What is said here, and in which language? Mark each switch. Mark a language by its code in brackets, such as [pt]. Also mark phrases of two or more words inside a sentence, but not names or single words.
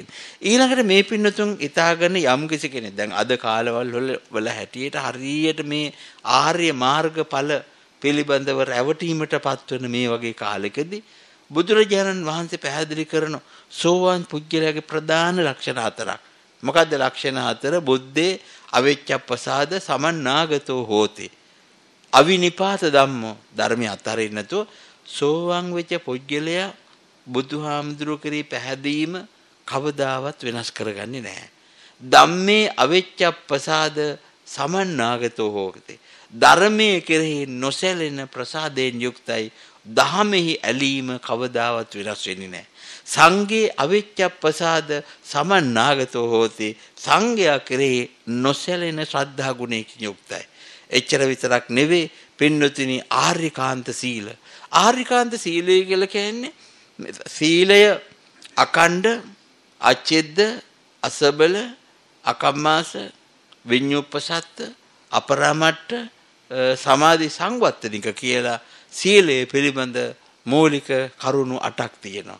[si] ඊළඟට මේ පින්නතුන් ඉතාලගෙන යම් කිසි කෙනෙක් දැන් අද කාලවල වල හැටියට හරියට මේ ආර්ය මාර්ගඵල පිළිබඳව රැවටීමටපත් වෙන මේ වගේ කාලෙකදී බුදුරජාණන් වහන්සේ පැහැදිලි කරන සෝවාන් පුජ්‍යලයාගේ ප්‍රධාන ලක්ෂණ 4ක්. මොකද්ද ලක්ෂණ 4? [pi] බුද්දේ අවෙච්ඡප්පසාද සමන්නාගතෝ හෝති. අවිනිපාත ධම්මෝ [si] ධර්මය අතරින් නැතුව සෝවාන් වෙච්ච පුජ්‍යලයා බුදුහාමුදුරුවෝ කරේ පැහැදීම කවදාවත් වෙනස් කරගන්නේ නැහැ. [pi] ධම්මේ අවෙච්ඡප්පසාද සමන්නාගතෝ හෝති. [si] ධර්මයේ කෙරෙහි නොසැලෙන ප්‍රසාදයෙන් යුක්තයි. දහමෙහි ඇලීම කවදාවත් වෙනස් වෙන්නේ නැහැ. [pi] සංඝේ අවිච්ඡ ප්‍රසාද සමන්නාගතෝ හෝති. [si] සංඝයා කෙරෙහි නොසැලෙන ශ්‍රද්ධා ගුණයකින් යුක්තයි. එච්චර විතරක් නෙවෙයි පින්නතුනි ආර්යකාන්ත සීල. ආර්යකාන්ත සීලය කියලා කියන්නේ සීලය [pi] අකණ්ඩ, අච්ඡෙද්ද, අසබල, අකම්මාස, විඤ්ඤුප්පසත්ත, අපරාමට්ට, සමාධි සංවත්තනික [si] කියලා සීලය පිළිබඳ මූලික කරුණු 8ක් තියෙනවා.